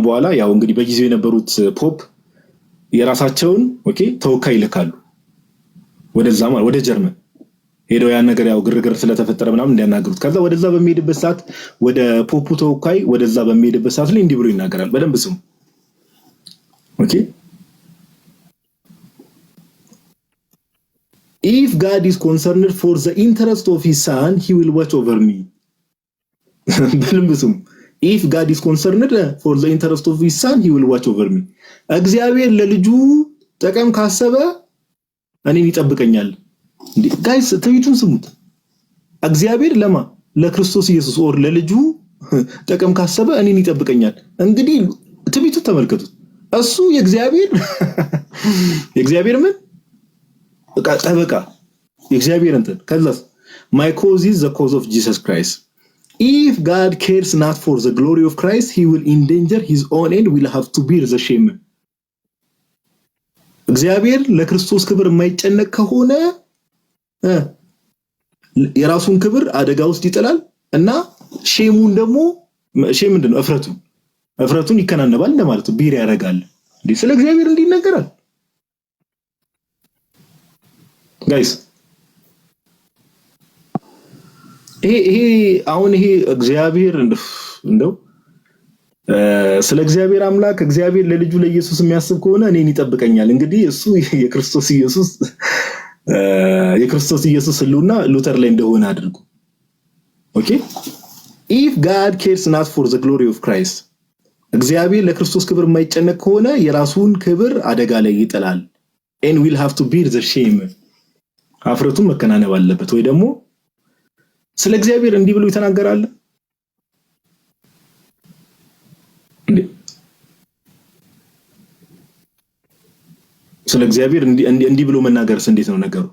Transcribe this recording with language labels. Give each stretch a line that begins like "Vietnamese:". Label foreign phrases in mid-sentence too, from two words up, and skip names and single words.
Amharic: በኋላ ያው እንግዲህ በጊዜው የነበሩት ፖፕ የራሳቸውን ኦኬ ተወካይ ይልካሉ ወደዛ ማለት ወደ ጀርመን ሄደው ያን ነገር ያው ግርግር ስለተፈጠረ ምናምን እንዲያናገሩት ከዛ ወደዛ በሚሄድበት ሰዓት ወደ ፖፑ ተወካይ ወደዛ በሚሄድበት ሰዓት ላይ እንዲህ ብሎ ይናገራል። በደንብ ስሙ ኦኬ
English: If God is concerned for the interest of his son, he will watch over me. If God is concerned for the interest of his son, he will watch over me.
Amharic: እግዚአብሔር ለልጁ ጠቀም ካሰበ እኔን ይጠብቀኛል። ጋይስ ትዕቢቱን ስሙት። እግዚአብሔር ለማ ለክርስቶስ ኢየሱስ ኦር ለልጁ ጠቀም ካሰበ እኔን ይጠብቀኛል። እንግዲህ ትዕቢቱን ተመልከቱት። እሱ የእግዚአብሔር ምን ጠበቃ የእግዚአብሔር እንትን ከዛስ
English: my cause is the cause of Jesus Christ. If God cares not for the glory of Christ, he will endanger his own and will have to bear the shame.
Amharic: እግዚአብሔር ለክርስቶስ ክብር የማይጨነቅ ከሆነ የራሱን ክብር አደጋ ውስጥ ይጥላል እና ሼሙን ደግሞ ሼም ምንድነው እፍረቱን ይከናነባል እንደማለት ነው። ቢር ያደርጋል እንዴ ስለ እግዚአብሔር እንዲነገራል ጋይስ ይሄ አሁን ይሄ እግዚአብሔር እንደው ስለ እግዚአብሔር አምላክ እግዚአብሔር ለልጁ ለኢየሱስ የሚያስብ ከሆነ እኔን ይጠብቀኛል። እንግዲህ እሱ የክርስቶስ ኢየሱስ ህልውና ሉተር ላይ እንደሆነ አድርጉ ኦኬ
English: if God cares not for the glory of Christ
Amharic: እግዚአብሔር ለክርስቶስ ክብር የማይጨነቅ ከሆነ የራሱን ክብር አደጋ ላይ ይጥላል
English: and will have to bear the shame
Amharic: አፍረቱን መከናነብ አለበት ወይ ደግሞ ስለ እግዚአብሔር እንዲህ ብሎ ይተናገራል። ስለ እግዚአብሔር እንዲህ ብሎ መናገርስ እንዴት ነው ነገሩ?